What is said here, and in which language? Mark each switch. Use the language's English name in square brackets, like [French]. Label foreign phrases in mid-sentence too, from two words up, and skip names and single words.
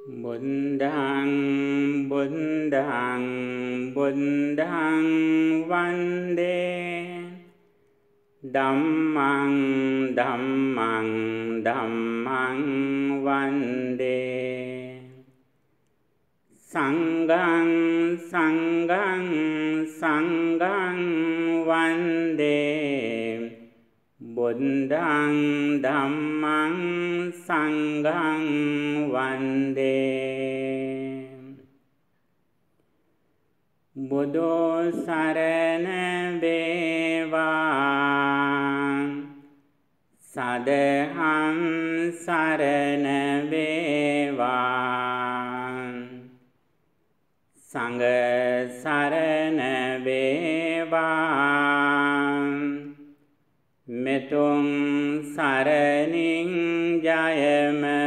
[Pali] බුද්ධං බුද්ධං බුද්ධං වන්දේ ධම්මං ධම්මං ධම්මං වන්දේ සංඝං සංඝං සංඝං වන්දේ බුද්ධං ධම්මං සංඝං වන්දේ [Sinhala] බුදෝ සරණ වේවා සදහම් සරණ වේවා සංඝ සරණ වේවා මෙතුං සරණින් ජයම